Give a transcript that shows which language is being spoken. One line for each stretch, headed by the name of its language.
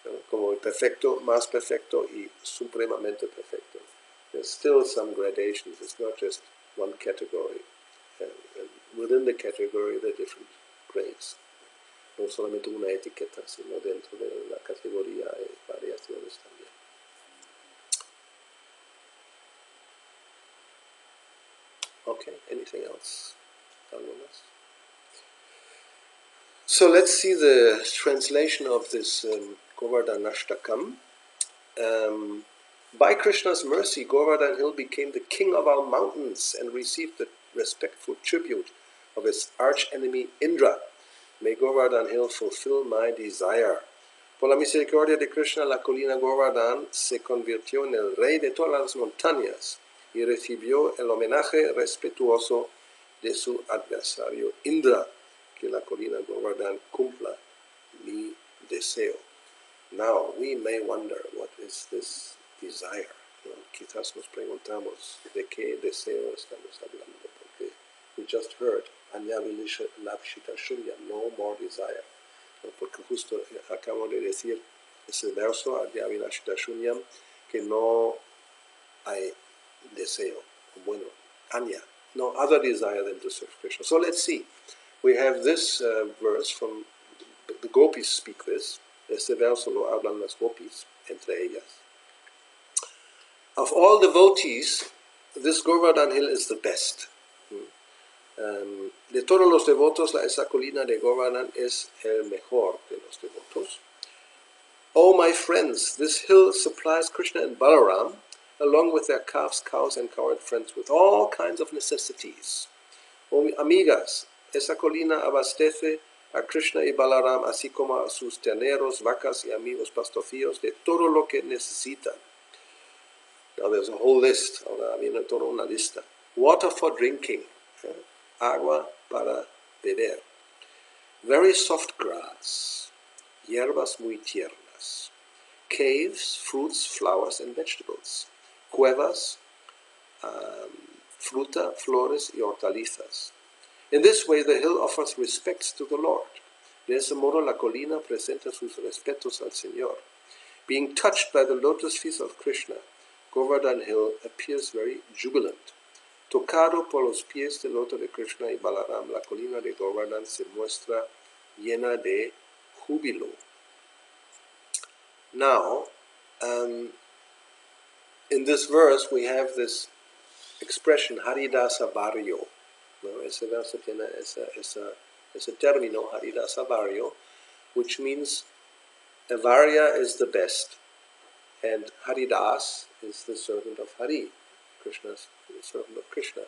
Spanish: Como el perfecto, más perfecto, y supremamente perfecto.
English: There's still some gradations. It's not just one category. And within the category, there are different grades.
Spanish: No solamente una etiqueta, sino dentro de la categoría hay variaciones también.
English: Okay, anything else?
Spanish: ¿Algo más?
English: So let's see the translation of this Govardhanashtakam. By Krishna's mercy, Govardhan Hill became the king of our mountains and received the respectful tribute of his arch-enemy Indra. May Govardhan Hill fulfill my desire.
Spanish: Por la misericordia de Krishna, la colina Govardhan se convirtió en el rey de todas las montañas y recibió el homenaje respetuoso de su adversario Indra. Que la colina Govardhan cumpla mi deseo.
English: Now, we may wonder, what is this desire?
Spanish: Quizás nos preguntamos, ¿de qué deseo estamos hablando?
English: Porque we just heard,
Sanskrit: Anyavilisha Lapshita Shunya,
English: no more desire.
Spanish: Porque justo acabo de decir ese verso,
Sanskrit: Anyavilashita Shunyam,
Spanish: que no hay deseo.
English: Bueno, Anya, no other desire than to serve Krishna. So let's see. We have this verse from, the gopis speak this.
Spanish: Este verso lo hablan las gopis, entre ellas.
English: Of all devotees, this Govardhan Hill is the best.
Spanish: De todos los devotos, esa colina de Govardhan es el mejor de los devotos.
English: Oh, my friends, this hill supplies Krishna and Balaram, along with their calves, cows, and cowherd friends, with all kinds of necessities.
Spanish: Oh, amigas, esa colina abastece a Krishna y Balaram, así como a sus terneros, vacas y amigos pastorcillos, de todo lo que necesitan.
English: Now there's a whole list.
Spanish: Ahora viene toda una lista.
English: Water for drinking.
Spanish: Agua para beber.
English: Very soft grass.
Spanish: Hierbas muy tiernas.
English: Caves, fruits, flowers, and vegetables.
Spanish: Cuevas, fruta, flores y hortalizas.
English: In this way, the hill offers respects to the Lord.
Spanish: De ese modo, la colina presenta sus respetos al Señor.
English: Being touched by the lotus feet of Krishna, Govardhan Hill appears very jubilant.
Spanish: Tocado por los pies del loto de Krishna y Balaram, la colina de Govardhan se muestra llena de júbilo.
English: Now, in this verse, we have this expression, Haridasa Barrio.
Spanish: No, ese verso tiene ese término,
English: Haridasa Varyo, which means Varya is the best, and Haridas is the servant of Hari, Krishna's the servant of Krishna.